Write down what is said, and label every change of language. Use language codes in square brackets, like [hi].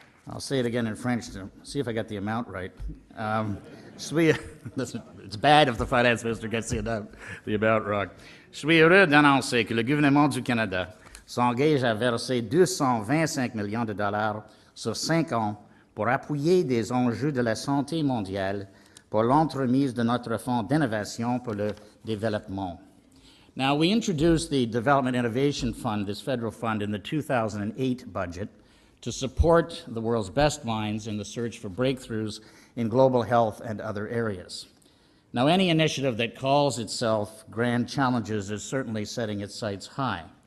[en] I'll say it again in French to see if I got the amount right. It's bad if the finance minister gets the amount wrong. [fr] Je suis heureux d'annoncer que le gouvernement du Canada s'engage à verser 225 millions de dollars sur 5 ans pour appuyer des enjeux de la santé mondiale pour l'entremise de notre fonds d'innovation pour le développement. [en] Now, we introduced the Development Innovation Fund, this federal fund, in the 2008 budget to support the world's best minds in the search for breakthroughs in global health and other areas. Now, any initiative that calls itself Grand Challenges is certainly setting its sights high.